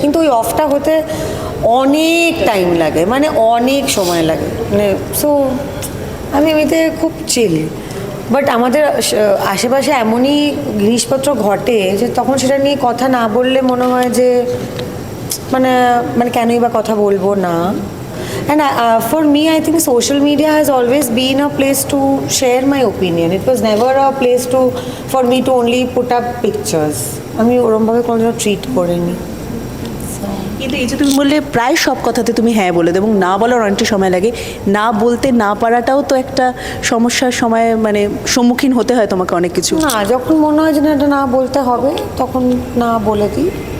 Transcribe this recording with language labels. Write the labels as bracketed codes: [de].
[bn] কিন্তু ওই অফটা হতে অনেক টাইম লাগে, মানে অনেক সময় লাগে, মানে সো আমি এমনিতে খুব চিল। বাট আমাদের আশেপাশে এমনই জিনিসপত্র ঘটে যে তখন সেটা নিয়ে কথা না বললে মনে হয় যে মানে মানে কেনই বা কথা বলবো না। [en] And for me, I think social media has always been a place to share my opinion. It was never a place for me to only put up pictures. [bn] আমি ওরমভাবে কোনো ট্রিট করিনি। কিন্তু এই যে তুমি বললে প্রায় সব কথাতে তুমি হ্যাঁ বলে দেবো এবং না বলার অনেকটা সময় লাগে, না বলতে না পারাটাও তো একটা সমস্যার সময় মানে সম্মুখীন হতে হয় তোমাকে অনেক কিছু। না, যখন মনে হয় যে না এটা না বলতে হবে তখন না বলে দিই।